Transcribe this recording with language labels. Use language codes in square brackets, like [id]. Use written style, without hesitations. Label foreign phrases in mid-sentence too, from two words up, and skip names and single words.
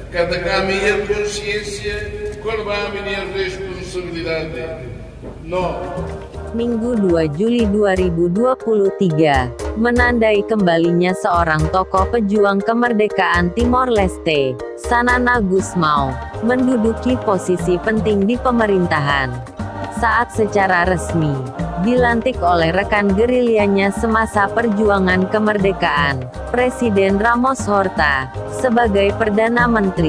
[pt] minha consciência, qual vai a minha responsabilidade? No. [id] Minggu 2 Juli 2023, menandai kembalinya seorang tokoh pejuang kemerdekaan Timor Leste, Xanana Gusmão, menduduki posisi penting di pemerintahan. Saat secara resmi, dilantik oleh rekan gerilyanya semasa perjuangan kemerdekaan, Presiden Ramos Horta, sebagai Perdana Menteri.